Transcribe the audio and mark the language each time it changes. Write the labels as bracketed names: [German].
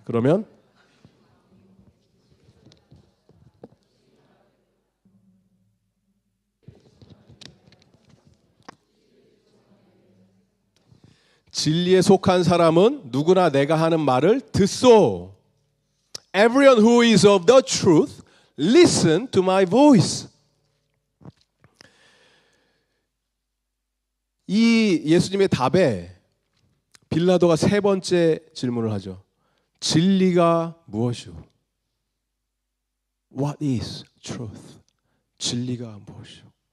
[Korean] 그러면 진리에 속한 사람은 누구나 내가 하는 말을 듣소. [English] Everyone who is of the truth, listen to my voice. [Korean] 이 예수님의 답에 빌라도가 세 번째 질문을 하죠. 진리가 무엇이오? [English] What is truth? [Korean] 진리가 무엇이오?